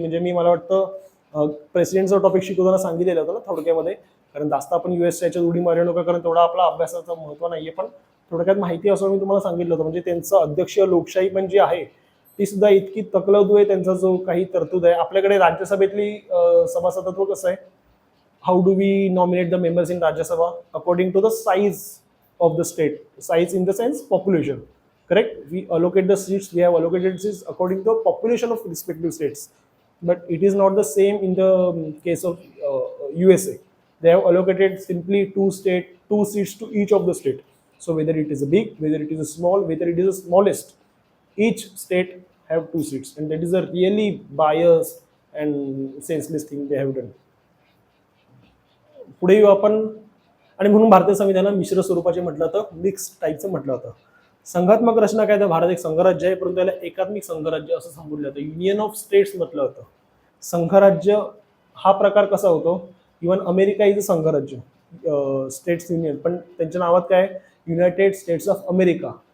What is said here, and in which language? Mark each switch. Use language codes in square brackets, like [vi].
[mr] म्हणजे मला वाटतं प्रेसिडेंटचा टॉपिक शिकवताना सांगितलेलं होतं ना थोडक्यामध्ये. कारण जास्त आपण युएसच्या उडी मारू नका, कारण तेवढा आपला अभ्यासाचं महत्त्व नाही आहे. पण थोडक्यात माहिती असं मी तुम्हाला सांगितलं होतं. म्हणजे त्यांचं अध्यक्षीय लोकशाही पण जी आहे ती सुद्धा इतकी तकलदू आहे. त्यांचा जो काही तरतूद आहे. आपल्याकडे राज्यसभेतली सभासदत्व कसं आहे. [en] How do we nominate the members in Rajya Sabha according to the size of the state. Size in the sense population. Correct. We allocate the seats. We have allocated seats according to the population of respective states. But it is not the same in the case of USA. They have allocated simply two seats to each of the state. So whether it is a big, whether it is a small, whether it is the smallest, each state have 2 seats, and that is a really biased and senseless thing they have done. [mr] पुढे येऊ आपण. आणि म्हणून भारतीय संविधानात मिश्र स्वरूपाचे म्हटलं होतं, मिक्स टाईपचं म्हटलं होतं. संघात्मक रचना काय तर भारत एक संघराज्य आहे, परंतु याला एकात्मिक संघराज्य असं संबोधलं जातं. युनियन ऑफ स्टेट्स म्हटलं होतं. संघराज्य हा प्रकार कसा होतो. [en] even America is a [mr] संघराज्य, स्टेट्स युनियन, पण त्यांच्या नावात काय युनायटेड स्टेट्स ऑफ अमेरिका.